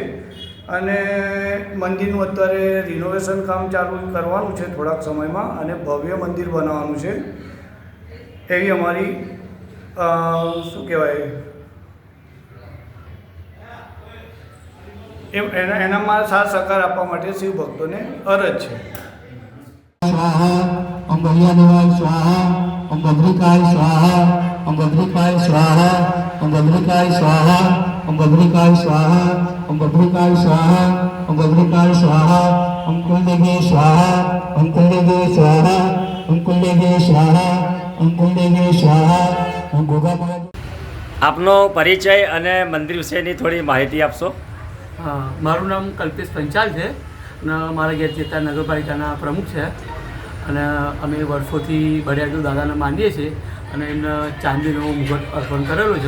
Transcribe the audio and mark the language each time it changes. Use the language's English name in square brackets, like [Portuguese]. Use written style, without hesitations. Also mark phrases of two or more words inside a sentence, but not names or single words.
[Gujarati] અને મંદિરનું અત્યારે રિનોવેશન કામ ચાલુ કરવાનું છે થોડાક સમયમાં અને ભવ્ય મંદિર બનાવવાનું છે એવી અમારી શું કહેવાય એનામાં સાથ સહકાર આપવા માટે શિવ ભક્તોને અરજ છે. [Sanskrit] स्वाहा ओम भैयादेवाय स्वाहा ओम बद्रिकाय स्वाहा ओम बद्रिकाय स्वाहा ओम बद्रिकाय स्वाहा ओम बद्रिकाय स्वाहा ओम बद्रिकाय स्वाहा ओम बद्रिकाय स्वाहा ओम कुलदेवी स्वाहा ओम कुलदेवी स्वाहा ओम कुलदेवी स्वाहा ओम कुलदेवी स्वाहा ओम गोगा [Gujarati] આપનો પરિચય અને મંદિર વિશેની થોડી માહિતી આપશો. હા, મારું નામ કલ્પેશ પંચાલ છે અને મારા ઘેર ચેતા નગરપાલિકાના પ્રમુખ છે અને અમે વર્ષોથી બળિયાદેવ દાદાને માનીએ છીએ અને એમને ચાંદીનો મુગટ અર્પણ કરેલો છે.